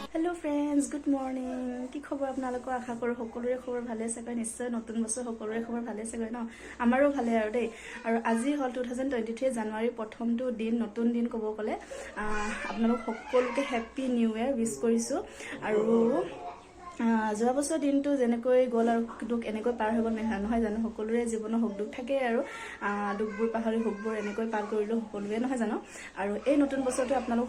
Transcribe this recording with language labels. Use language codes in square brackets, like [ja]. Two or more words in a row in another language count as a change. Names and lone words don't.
[en] Hello friends good morning [as] কি খবৰ আপোনালোক আশা কৰোঁ সকলোৰে খবৰ ভালে আছে নিশ্চয় নতুন বছৰ সকলোৰে খবৰ ভালে আছে ন আমাৰো ভালে আৰু দেই আৰু আজি হল 2023 জানুৱাৰী প্ৰথমটো দিন নতুন দিন কব গলে আপোনালোক সকলোকে [en] happy new year wish [as] কৰিছো আৰু যোৱা বছৰ দিনটো যেনেকৈ গল আৰু দুখ এনেকৈ পাৰ হৈ গল নহয় জানো সকলোৰে জীৱনৰ সুখ দুখ থাকে আৰু দুখবোৰ পাহৰি সুখবোৰ এনেকৈ পাৰ কৰিলো সকলোৱে নহয় জানো আৰু এই নতুন বছৰটো আপোনালোক